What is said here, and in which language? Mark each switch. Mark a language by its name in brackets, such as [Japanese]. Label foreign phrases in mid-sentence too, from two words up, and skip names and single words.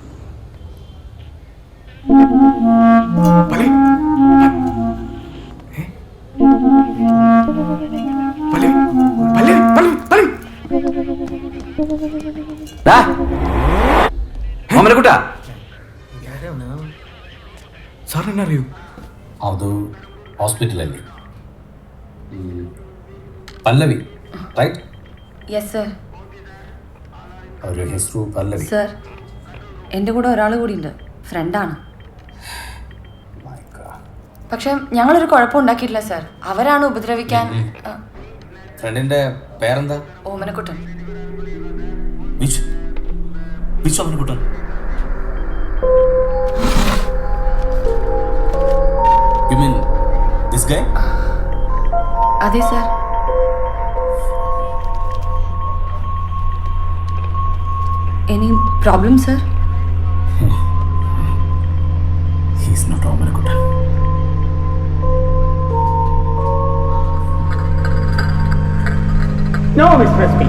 [Malayalam] ഓമനക്കുട്ടാ, സാർ എന്നെ അറിയൂ? [Kannada] ಅದು ಹಾಸ್ಪಿಟಲಲ್ಲಿ ಪಲ್ಲವಿ ರೈಟ್? [English] Yes sir. [Kannada] ಅವರ ಹೆಸರು ಪಲ್ಲವಿ. [Malayalam] സർ, എൻ്റെ കൂടെ ഒരാൾ കൂടിയുണ്ട്, ഫ്രണ്ടാണ്. പക്ഷെ ഞങ്ങളൊരു കുഴപ്പം ഉണ്ടാക്കിയിട്ടില്ല സർ. അവരാണ് ഉപദ്രവിക്കാൻ. ഫ്രണ്ടിന്റെ പേരെന്താ? ഓമനക്കുട്ടൻ. [English] വിച്ച് ഓമനക്കുട്ടൻ? You mean this guy? [Malayalam] അതെ സർ. [English] any problem sir? He's not ഓമനക്കുട്ടൻ. No, Mr. SP.